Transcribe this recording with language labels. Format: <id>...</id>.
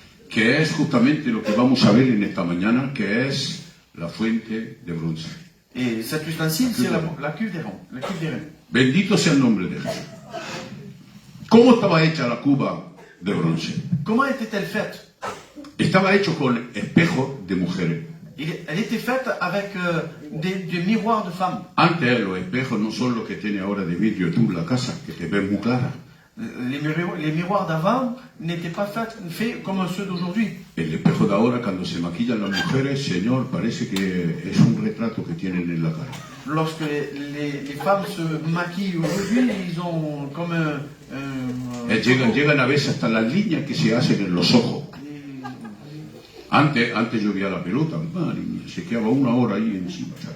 <es>que es justamente lo que vamos a ver en esta mañana, que es la fuente de bronce.</es> <fr>et cet ustensile, c'est la cuve des reins. La cuve des reins.</fr> <es>Bendito sea el nombre de Jesús. ¿Cómo estaba hecha la cuba de bronce?</es> <fr>Comment était-elle faite?</fr> <es>Estaba hecho con espejos de mujeres.</es> <fr>Elle était faite avec des miroirs de femmes.</fr> <es>Antes los espejos no son los que tiene ahora de vidrio tú en la casa, que te ven muy clara.</es> <fr>Les miroirs d'avant n'étaient pas faits comme ceux d'aujourd'hui.</fr> <es>El espejo de ahora, cuando se maquillan las mujeres, Señor, parece que es un retrato que tienen en la cara.</es> <fr>Lorsque les femmes se maquillent aujourd'hui, ils ont comme</fr> <es>Llegan a veces hasta las líneas que se hacen en los ojos. Antes yo veía la pelota, madre mía, se quedaba una hora ahí encima.</es>